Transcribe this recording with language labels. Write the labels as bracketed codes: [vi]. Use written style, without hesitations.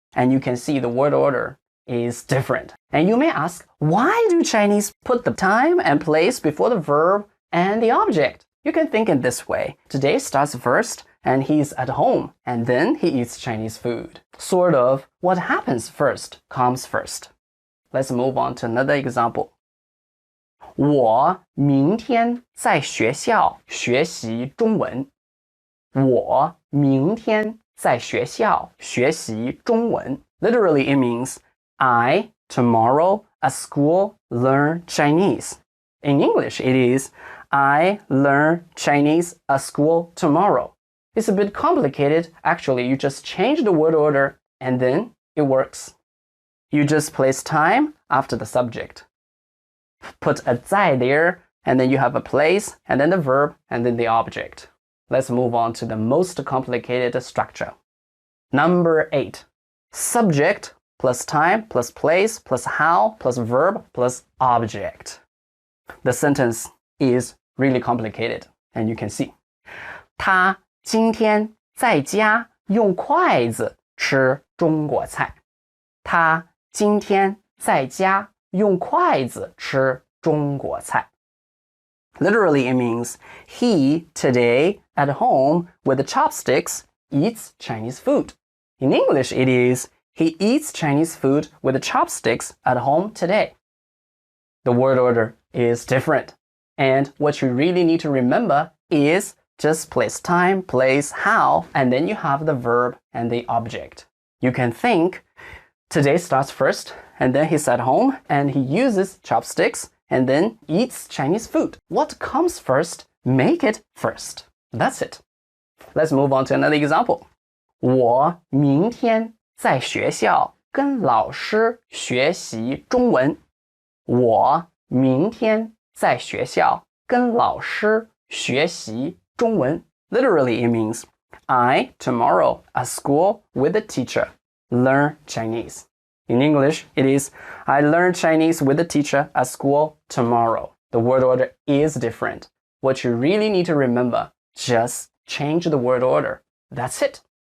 [en] And you can see the word order is different. And you may ask, why do Chinese put the time and place before the verb and the object? You can think in this way. Today starts first, and he's at home, and then he eats Chinese food. Sort of, what happens first comes first. Let's move on to another example. [zh] 我明天在学校学习中文. 我明天在学校学习中文. [en] Literally, it means I, tomorrow, at school, learn Chinese. In English, it is I learn Chinese at school tomorrow. It's a bit complicated. Actually, you just change the word order and then it works. You just place time after the subject. Put a 在 there, and then you have a place, and then the verb, and then the object. Let's move on to the most complicated structure. Number 8. Subject plus time plus place plus how plus verb plus object. The sentence is really complicated, and you can see. [zh] 他今天在家用筷子吃中国菜. 他今天在家用筷子吃中国菜. [en] Literally, it means he today at home with the chopsticks eats Chinese food. In English, it is he eats Chinese food with the chopsticks at home today. The word order is different. And what you really need to remember is just place time, place how, and then you have the verb and the object. You can think today starts first, and then he's at home and he uses chopsticks and then eats Chinese food. What comes first, make it first. That's it. Let's move on to another example. [zh] 我明天在学校跟老师学习中文. 我明天在学校跟老师学习中文. [en] Literally, it means I, tomorrow, at school with a teacher, learn Chinese. In English, it is I learn Chinese with a teacher at school tomorrow. The word order is different. What you really need to remember, just change the word order. That's it.